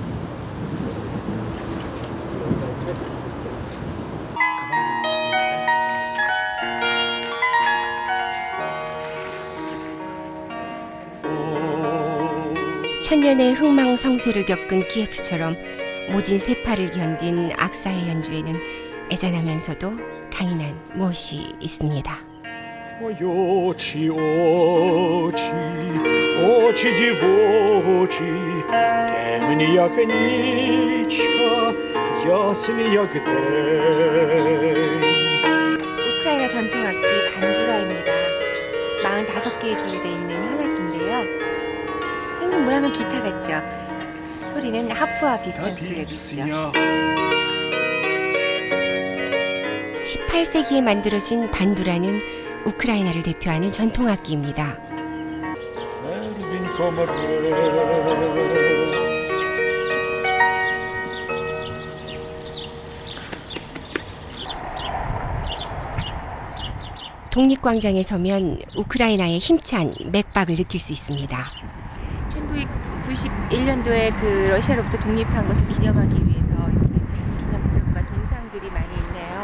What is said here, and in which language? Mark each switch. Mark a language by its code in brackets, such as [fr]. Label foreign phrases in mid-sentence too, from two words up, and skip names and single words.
[ko] 천년의 흥망성쇠를 겪은 키예프처럼 모진 세파를 견딘 악사의 연주에는 애잔하면서도 강인한 무엇이 있습니다. [uk] Ой, очі, очі, очі дівочі, темні, як нічка, ясні, як день. [ko] 우크라이나 전통 악기 반두라입니다. 45개의 줄로 되어 있는 현악기인데요. 생긴 모양은 기타 같죠? 소리는 하프와 비슷한 소리가 있죠. 18세기에 만들어진 반두라는 우크라이나를 대표하는 전통 악기입니다. [uk] Серденько моє. [ko] 독립광장에 서면 우크라이나의 힘찬 맥박을 느낄 수 있습니다. 1991년도에 그 러시아로부터 독립한 것을 기념하기 위해서 이렇게 기념물과 동상들이 많이 있네요.